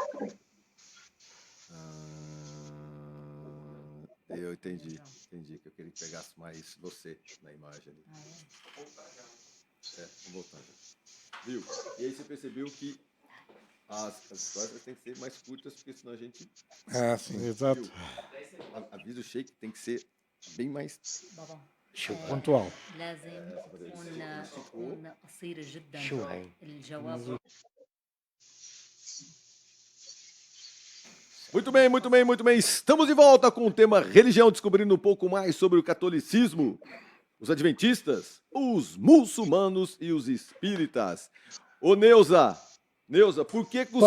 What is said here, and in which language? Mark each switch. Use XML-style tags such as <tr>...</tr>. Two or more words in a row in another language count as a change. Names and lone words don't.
<pt>Eu entendi que eu queria que pegasse mais você na imagem ali. Vamos voltar já. Viu? E aí você percebeu que as histórias têm que ser mais curtas, porque senão a gente... Sim. Exato. Avisa o Sheik, tem que ser bem mais... Pontual.</pt> <ar>لازم تكون قصيرة جدا شو هي؟ الجواب.</ar> <pt>Muito bem, muito bem, muito bem. Estamos de volta com o tema religião, descobrindo um pouco mais sobre o catolicismo, os adventistas, os muçulmanos e os espíritas. Ô Neuza, por que os</pt>